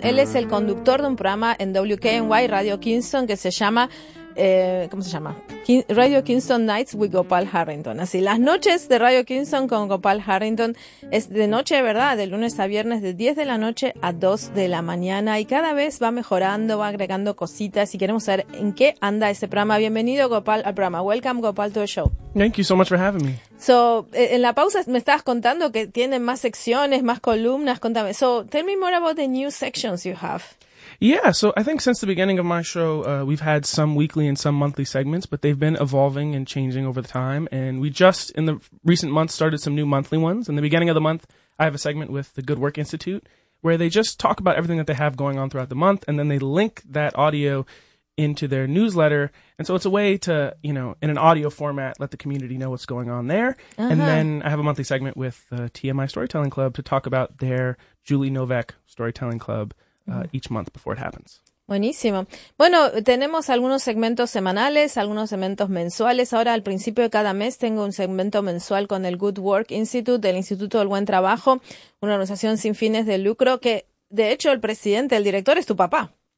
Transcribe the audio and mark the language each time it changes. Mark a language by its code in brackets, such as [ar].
[es] Él es el conductor de un programa en WKNY Radio Kingston que se llama... ¿cómo se llama? Radio Kingston Nights with Gopal Harrington. Así, las noches de Radio Kingston con Gopal Harrington es de noche, ¿verdad? De lunes a viernes, de 10 de la noche a 2 de la mañana. Y cada vez va mejorando, va agregando cositas. Y queremos saber en qué anda ese programa. Bienvenido, Gopal, al programa. [en] Welcome, Gopal, to the show. Thank you so much for having me. [es] So, en la pausa me estabas contando que tienen más secciones, más columnas. Contame. [en] So, tell me more about the new sections you have. Yeah, so I think since the beginning of my show, we've had some weekly and some monthly segments, but they've been evolving and changing over the time. And we just, in the recent months, started some new monthly ones. In the beginning of the month, I have a segment with the Good Work Institute, where they just talk about everything that they have going on throughout the month, and then they link that audio into their newsletter. And so it's a way to, you know, in an audio format, let the community know what's going on there. Uh-huh. And then I have a monthly segment with the TMI Storytelling Club to talk about their Julie Novak Storytelling Club. Each month before it happens. [es] Buenísimo. Bueno, tenemos algunos segmentos semanales, algunos segmentos mensuales. Ahora, al principio de cada mes, tengo un segmento mensual con el Good Work Institute, del Instituto del Buen Trabajo, una organización sin fines de lucro que, de hecho, el presidente, el director, es tu papá.